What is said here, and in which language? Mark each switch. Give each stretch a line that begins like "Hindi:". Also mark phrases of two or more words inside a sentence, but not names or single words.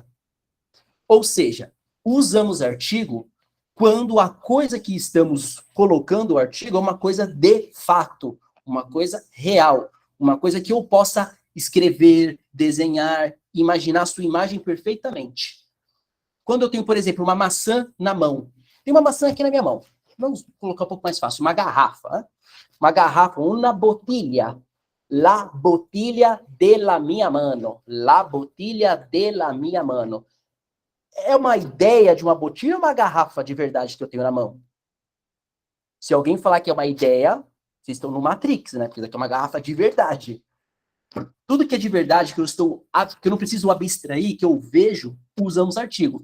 Portuguese: Ou seja, usamos artigo quando a coisa que estamos colocando o artigo é uma coisa de fato, uma coisa real, uma coisa que eu possa escrever, desenhar, imaginar a sua imagem perfeitamente. Quando eu tenho, por exemplo, uma maçã na mão, tem uma maçã aqui na minha mão, vamos colocar um pouco mais fácil, uma garrafa, né? Uma garrafa, uma
Italian: bottiglia, la bottiglia della mia mano, la bottiglia della mia mano.
Portuguese: É uma ideia de uma botija ou uma garrafa de verdade que eu tenho na mão? Se alguém falar que é uma ideia, vocês estão no Matrix, né? Porque isso aqui é uma garrafa de verdade. Tudo que é de verdade, que eu não preciso abstrair, que eu vejo, usamos artigo.